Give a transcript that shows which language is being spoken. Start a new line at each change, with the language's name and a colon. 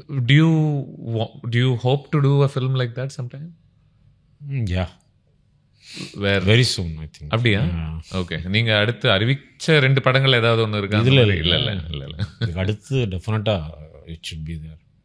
English: Do you hope to do a film like that sometime? Yeah. Where very soon I think.
Tamil: அப்படியா? Okay. நீங்க அடுத்து அறிவிச்ச 2 படங்கள் ஏதாவது ஒன்று இருக்கா? இதுல இல்ல.
English: அடுத்து டெஃபினட்டா it should be there.